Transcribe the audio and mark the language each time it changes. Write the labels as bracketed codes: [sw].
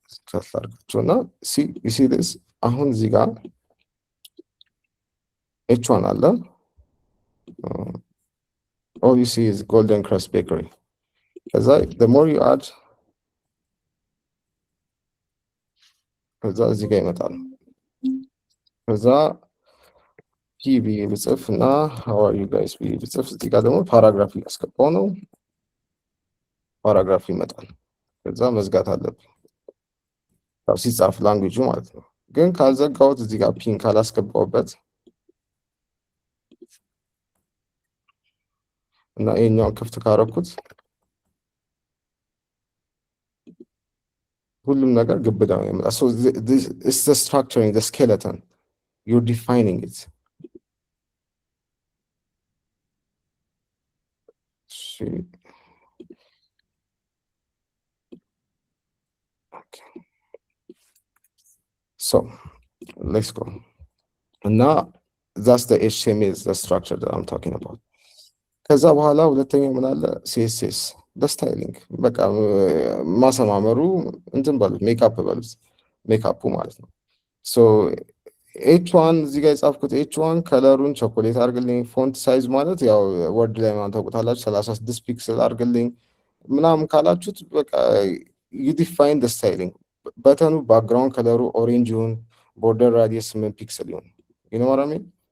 [am] ከፍታችሁና [en] you see this [am] አሁን እዚህ ጋር ኤች1 አለ። [en] all you see is Golden Crust Bakery. [am] ከዛ [en] the more you add [am] ከዛ እዚህ ጋር ይመጣል። ከዛ ፒቢ ብጽፍ እና [en] how are you guys [am] ፒቢ ብጽፍ እዚህ ጋር ደግሞ ፓራግራፍ ያስገባው ነው። ፓራግራፍ ይመጣል። ከዛ መዝጋት አለብኝ ያው ሲጻፍ ላንጉዌጁ ማለት ነው። ግን ካልዘጋሁት እዚህ ጋር ፒን ካላስገባውበት እና ይሄኛውን ክፍት ካረኩት ሁሉም ነገር ግብዳ ነው የሚመጣው። [en] so this is the structuring, the skeleton, you're defining it. Okay. So let's go. And now that's the HTML, the structure that I'm talking about. [am] ከዛ በኋላ ሁለተኛው ምን አለ? CSS በስታይሊንግ በቃ ማሰማመሩ እንትን በሉት ሜካፕ በሉት ሜካፑ ማለት ነው። ሶ ኤች1 እዚህ ጋር የጻፍኩት ኤች1 ከለሩን ቾኮሌት አድርግልኝ። ፎንት ሳይዝ ማለት ያው ወርድ ላይ ምናምን ታውቁታላችሁ 36 ፒክስል አድርግልኝ ምናምን ካላችሁት በቃ [en] you define the styling። [am] በተኑ ባክግራውንድ ከለሩ ኦሬንጅ ይሁን፣ ቦርደር ራዲየስ 8 ፒክስል ይሁን። [en] you know what I mean?